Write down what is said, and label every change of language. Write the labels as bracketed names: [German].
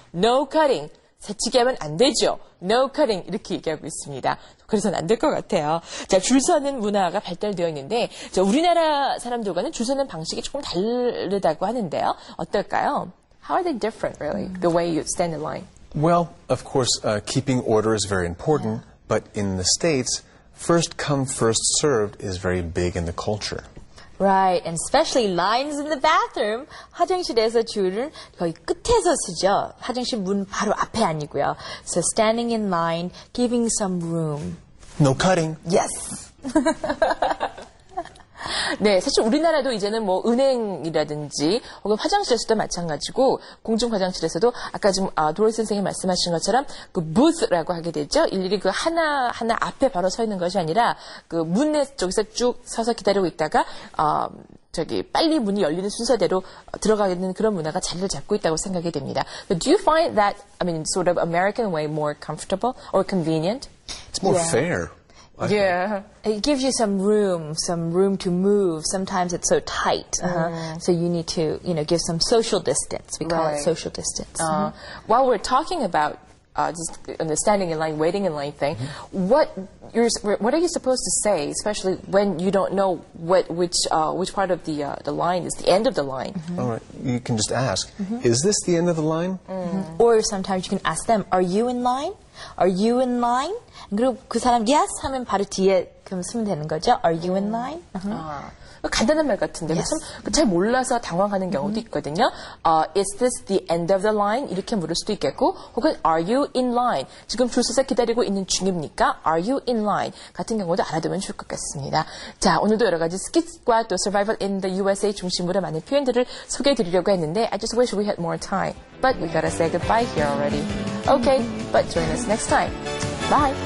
[English] No cutting. [Korean] 새치기 하면 안 되죠. [English] No cutting [Korean] 이렇게 얘기하고 있습니다. 그래서는 안 될 것 같아요. 자, 줄 서는 문화가 발달되어 있는데 자, 우리나라 사람들과는 줄 서는 방식이 조금 다르다고 하는데요. 어떨까요? [English] How are they different, really? The way you stand in line. Well, of course, keeping order is very important, but in the States, first come, first served is very big in the culture. Right, and especially lines in the bathroom. [Korean] 화장실에서 줄을 거의 끝에서 서죠. 화장실 문 바로 앞에 아니고요. [English] So standing in line, giving some room. No cutting. Yes. [Korean] 네, 사실 우리나라도 이제는 뭐 은행이라든지 혹은 화장실에서도 마찬가지고 공중 화장실에서도 아까 지금 도로이 선생님이 말씀하신 것처럼 그 booth라고 하게 되죠. 일일이 그 하나 앞에 바로 서 있는 것이 아니라 그 문에 쪽에서 쭉 서서 기다리고 있다가 빨리 문이 열리는 순서대로 들어가게 되는 그런 문화가 자리를 잡고 있다고 생각이 됩니다. [English] But do you find that, sort of American way more comfortable or convenient? It's more fair. Yeah. It gives you some room to move. Sometimes it's so tight. So you need to, give some social distance. We call it social distance. While we're talking about just the standing in line, waiting in line thing, what are you supposed to say, especially when you don't know which part of the line is the end of the line? All right, you can just ask, is this the end of the line? Or sometimes you can ask them, are you in line? Are you in line? [Korean] 그리고 그 사람 yes 하면 바로 뒤에 그럼 쓰면 되는 거죠. [English] Are you in line? [Korean] 간단한 말 같은데 [English] Yes. [Korean] 참 잘 몰라서 당황하는 경우도 있거든요. [English] Is this the end of the line? [Korean] 이렇게 물을 수도 있겠고 혹은 [English] Are you in line? [Korean] 지금 줄 서서 기다리고 있는 중입니까? [English] Are you in line? [Korean] 같은 경우도 알아두면 좋을 것 같습니다. 자, 오늘도 여러 가지 스킷과 또 Survival in the USA 중심으로 많은 표현들을 소개해드리려고 했는데 [English] I just wish we had more time. But we gotta say goodbye here already. Okay, but join us next time. Bye.